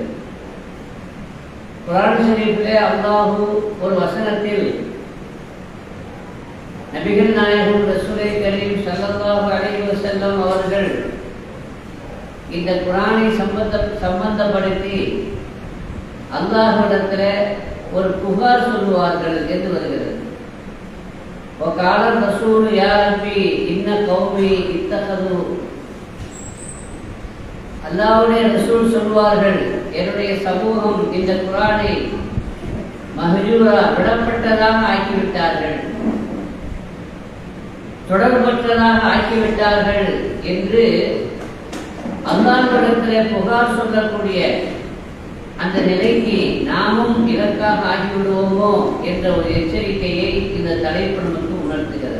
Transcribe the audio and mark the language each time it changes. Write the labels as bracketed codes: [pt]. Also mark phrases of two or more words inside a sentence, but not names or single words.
[ta] குர்ஆன் ஷரீஃபிலே அல்லாஹ் ஒரு வசனத்தில் நபிகள் நாயகம் ரசூலை கரீம் [ar] صلى الله عليه وسلم [ta] அவர்கள் இந்த குர்ஆனை சம்பந்தப்படுத்தி அல்லாஹ்விடத்தில் ஒரு புகார் சொல்லுவார்கள் என்று வருகிறது. [ar] وقال الرسول يا ربي إن قومي اتخذوا [ta] அல்லாஹ்வுடைய ரசூல் சொல்வார்கள், என்னுடைய சமூகம் இந்த குர்ஆனை மஹ்ஜூரா விடப்பட்டதாக ஆக்கிவிட்டார்கள். தொடர்பற்றதாக ஆக்கிவிட்டார்கள் என்று அல்லாஹ்விடத்திலே புகார் சொல்லக்கூடிய அந்த நிலைக்கு நாமும் இலக்காக ஆகிவிடுவோமோ என்ற ஒரு எச்சரிக்கையை இந்த தலைப்பு நமக்கு உணர்த்துகிறது.